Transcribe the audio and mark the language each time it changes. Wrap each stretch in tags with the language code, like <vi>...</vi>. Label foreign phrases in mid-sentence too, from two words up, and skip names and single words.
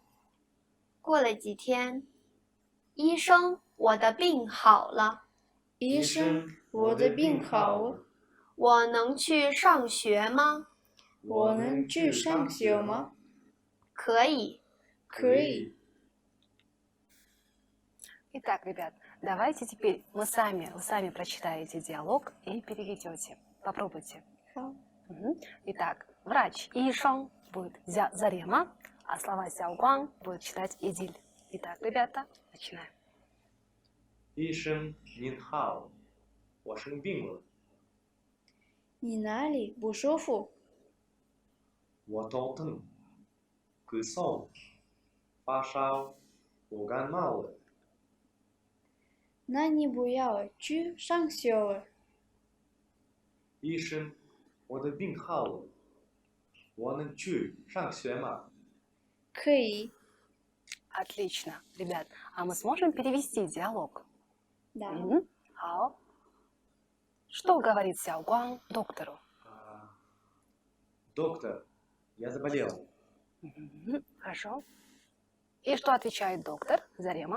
<zh>过了几天，医生，我的病好了。医生，我的病好了。我能去上学吗？我能去上学吗？可以。可以。</zh> <ru>Итак, ребят, давайте теперь вы сами прочитаете диалог и переведете. Попробуйте.</ru> <zh>好。</zh> <ru>Итак, врач Ишон будет Зарема, а слова Сяогуан будет читать Идиль. Итак, ребята, начинаем.</ru> <zh>医生您好，我生病了，你哪里不舒服？我头疼，咳嗽，发烧，我感冒了。那你不要去上学了。医生，我的病好了，我能去上学吗？可以。</zh> <ru>Отлично, ребят. А мы сможем перевести диалог? Да. Хао. Что говорит Сяогуан доктору? Доктор, я заболел. Хорошо. И что отвечает доктор Зарема?</ru>